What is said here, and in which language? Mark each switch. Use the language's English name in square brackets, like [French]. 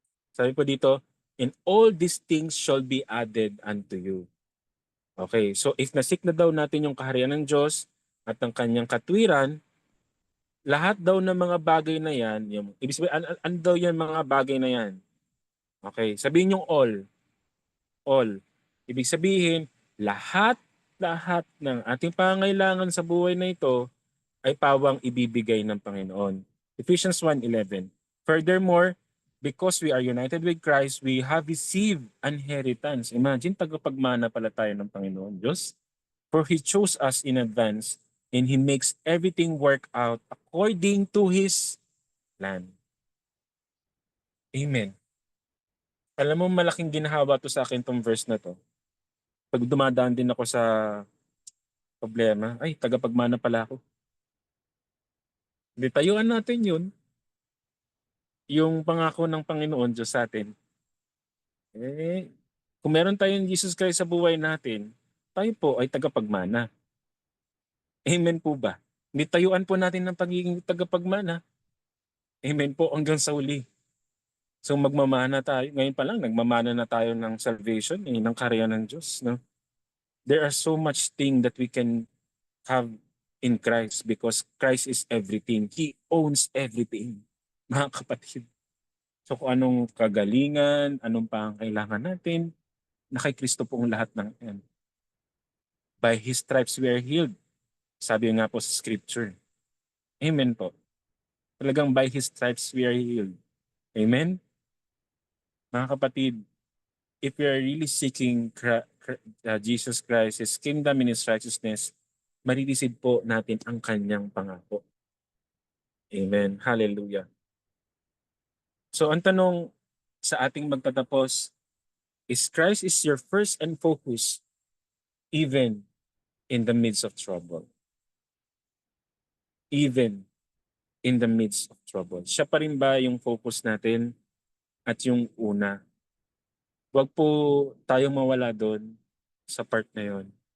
[Filipino] Sabi po dito, [English] and all these things shall be added unto you. [Filipino] Okay, so if nasik na daw natin yung kaharian ng Diyos at ng kanyang katwiran, lahat daw ng mga bagay na yan, ibig sabihin, ano daw yan mga bagay na yan? Okay, sabihin yung all. All. Ibig sabihin, lahat ng ating pangailangan sa buhay na ito ay pawang ibibigay ng Panginoon. [English] Ephesians 1:11. Furthermore, because we are united with Christ, we have received inheritance. Imagine, [Filipino] tagapagmana pala tayo ng Panginoon Diyos. [English] For He chose us in advance and He makes everything work out according to His plan. [Filipino] Amen. Alam mo, malaking ginhawa to sa akin tong verse na to. Pag dumadaan din ako sa problema, ay, tagapagmana pala ako. Hindi, tayuan natin yun. Yung pangako ng Panginoon Diyos sa atin. Kung meron tayong Jesus Christ sa buhay natin, tayo po ay tagapagmana. Amen po ba? Hindi, tayuan po natin ng pagiging tagapagmana. Amen po hanggang sa uli. So magmamana tayo. Ngayon pa lang, nagmamana na tayo ng salvation, ng karya ng Diyos. No? [English] There are so much things that we can have in Christ because Christ is everything. He owns everything, [Filipino] mga kapatid. So kung anong kagalingan, anong pangangailangan natin, na kay Kristo po ang lahat ng yan. [English] By His stripes we are healed. [Filipino] Sabi nga po sa scripture. Amen po. [English] Talagang by His stripes we are healed. Amen? [Filipino] Mga kapatid, [English] if we are really seeking Jesus Christ, His kingdom and His righteousness, [Filipino] maririsid po natin ang kanyang pangako. [English] Amen. Hallelujah. [Filipino] So ang tanong sa ating magtatapos, [English] is Christ is your first and focus even in the midst of trouble? Even in the midst of trouble. [Filipino] Siya pa rin ba yung focus natin at yung una? Huwag po tayong mawala doon sa part na yon.